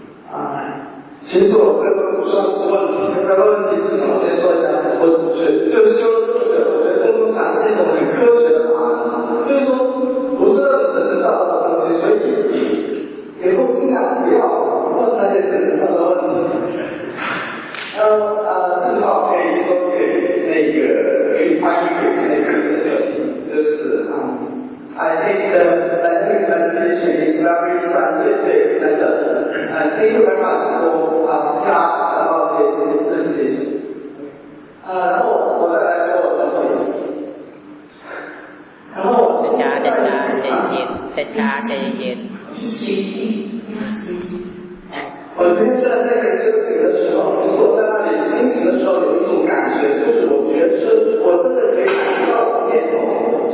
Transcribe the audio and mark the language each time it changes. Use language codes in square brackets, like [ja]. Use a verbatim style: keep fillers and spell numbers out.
[zh] 啊，其实我这个不算是问题，这个问题是我先说一下，我觉得就是修这个，我觉得功夫禅是一种很科学的答案，就是说不是那种神神叨叨的东西，所以以后尽量不要问那些神神叨叨的问题。呃啊，正好可以说给那个可以翻译给那个这个。 [en] Just, um, I think the dynamic meditation is very scientific, and uh, I thank you very much for uh, class about this meditation. [zh] 呃、uh, ，然后我再来说我的作用。然后再加再加再加再加。继续加紧。我觉得在那个修行的时候，其实我在那里清醒的时候有一种感觉，就是我觉知，我真的可以感觉到我念头。